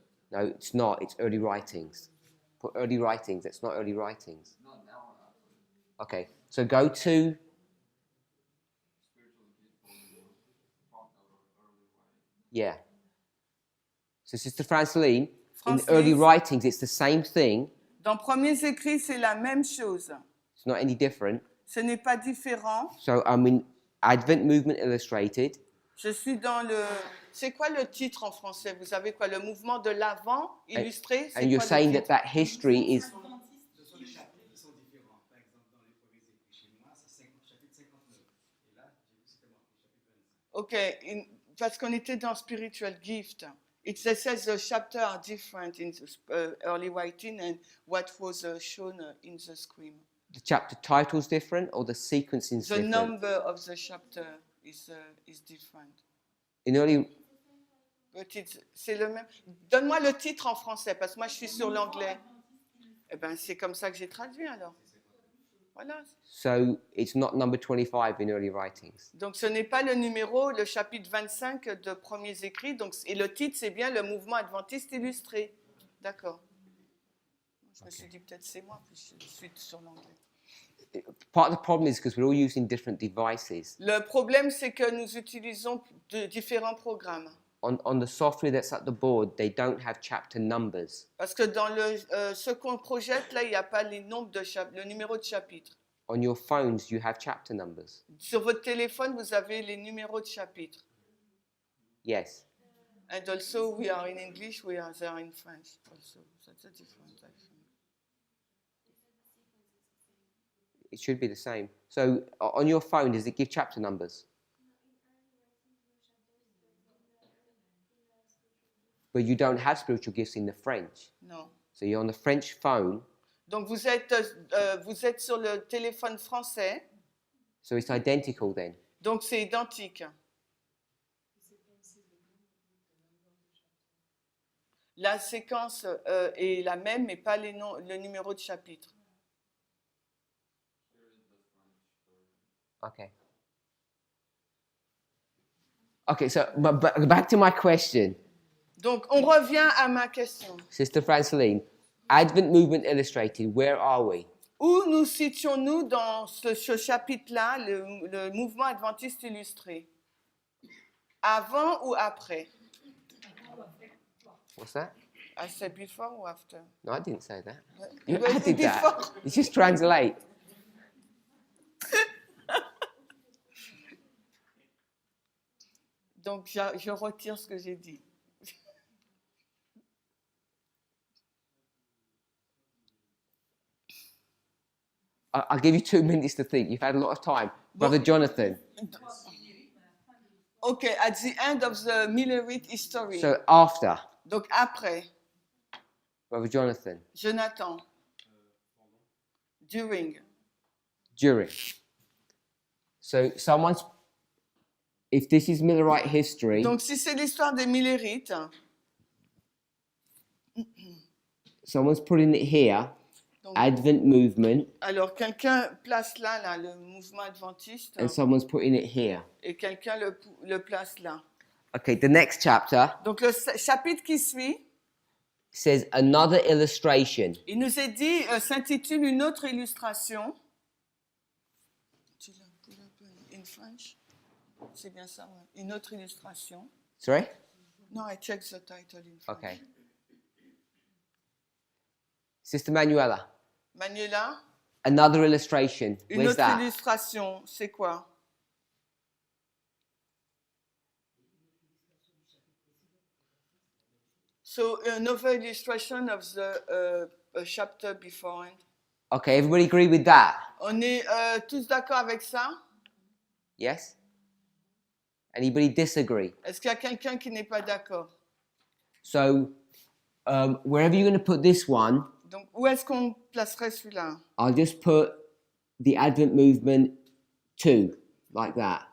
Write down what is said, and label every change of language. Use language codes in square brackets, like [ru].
[en] No, it's not. It's Early Writings. Put Early Writings. It's not Early Writings. Okay, so go to... Yeah. So Sister Franceline, in Franceline. Early Writings, it's the same thing. [fr] Dans premiers écrits, c'est la même chose. [en] It's not any different. [fr] Ce n'est pas différent. [en] So I'm in Advent Movement Illustrated. [fr] Je suis dans le. C'est quoi le titre en français? Vous savez quoi? Le mouvement de l'Avent illustré? C'est [en] And you're [fr] quoi le [en] saying that [fr] titre? [en] that history is... [fr] Ce sont des chapitres qui sont différents. Par exemple, dans les premiers écrits chez moi, c'est chapitre 59. Et là, j'ai vu que c'était marqué chapitre 25. Ok, parce qu'on était dans Spiritual Gift. [en] It says the chapters are different in the early writing and what was shown in the screen. The chapter title's different or the sequencing's The different? number of the chapter is different. In early... But [fr] c'est le même. Donne-moi le titre en français, parce que moi je suis sur l'anglais. Eh bien, c'est comme ça que j'ai traduit alors. Voilà. [en] So it's not number 25 in Early Writings. [fr] Donc ce n'est pas le numéro, le chapitre 25 de Premiers Écrits. Donc, et le titre, c'est bien le mouvement adventiste illustré. D'accord. Je me suis dit peut-être c'est moi, puis je suis sur l'anglais. [en] Part of the problem is because we're all using different devices. [fr] Le problème, c'est que nous utilisons différents programmes. [en] On the software that's at the board, they don't have chapter numbers. [fr] Parce que dans ce qu'on projette, là, il n'y a pas les nombres le numéro de chapitre. [en] On your phones, you have chapter numbers. [fr] Sur votre téléphone, vous avez les numéros de chapitre. [en] Yes. And also, we are in English, we are there in French also. That's a different, I think. It should be the same. So on your phone, does it give chapter numbers? But you don't have spiritual gifts in the French. [fr] Non. [en] So you're on the French phone. [fr] Donc vous êtes sur le téléphone français, [en] So it's identical then. [fr] donc c'est identique. La séquence est la même, mais pas le numéro de chapitre. [en] Okay. Okay, so back to my question. Donc on revient à ma question. Sister Franceline, Advent Movement Illustrated, where are we? [fr] Où nous situons-nous dans ce chapitre-là, le mouvement adventiste illustré? Avant ou après? [en] What's that? I said before or after? No, I didn't say that. You You added that. before. You just translate. [fr] Donc, je retire ce que j'ai dit. [en] I'll give you 2 minutes to think. You've had a lot of time. Brother Jonathan. Okay, at the end of the Millerite history. So after, [fr] Donc, après, [en] Brother Jonathan, Jonathan. During. during. So someone's, if this is Millerite history, [fr] Donc, si c'est l'histoire des Millerites, [en] someone's putting it here, [fr] donc, [en] Advent movement, [fr] alors quelqu'un place là, le mouvement adventiste, [en] and someone's putting it here. [fr] et quelqu'un le place là. [en] Okay, the next chapter [fr] Donc, le chapitre qui suit, [en] says another illustration. [fr] il nous est dit, s'intitule une autre illustration. Tu l'as [en] pull up [fr] in French? C'est bien ça, ouais. Une autre illustration. [en] Sorry? No, I checked the title in French. Okay. Sister Manuela, Manuela, another illustration. [fr] une [en] Where's [fr] autre [en] that? [fr] illustration, c'est quoi? [en] So, another illustration of the chapter before. Okay, everybody agree with that? [fr] On est tous d'accord avec ça? [en] Yes? Anybody disagree? [fr] Est-ce qu'il y a quelqu'un qui n'est pas d'accord? [en] So, wherever you're going to put this one, [fr] Donc, où est-ce qu'on placerait celui-là? [en] I'll just put the Advent movement 2, like that.